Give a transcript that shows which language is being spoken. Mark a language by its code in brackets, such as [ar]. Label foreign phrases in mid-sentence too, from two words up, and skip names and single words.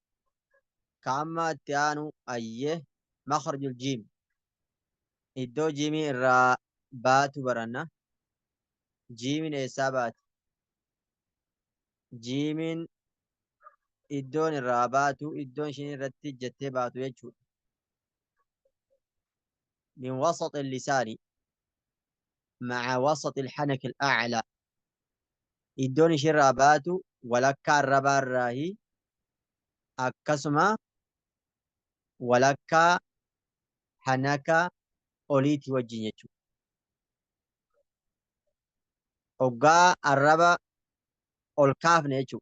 [om] Kaamma itti aanu ayyee [ar] مخرج الجيم. [om] Iddoo jiimii irraa baatu baranna. Jiimiin eessaa baati? Jiimiin iddoon irraa baatu iddoon ishiin irratti jettee baatu jechuudha. [ar] من وسط اللسان مع وسط الحنك الأعلى [om] iddoon ishiin irraa baatu walakkaa arrabaa irraahi akkasuma walakkaa hanaka oliitii wajjin jechuudha. Hoggaa arraba ol kaafne jechuudha.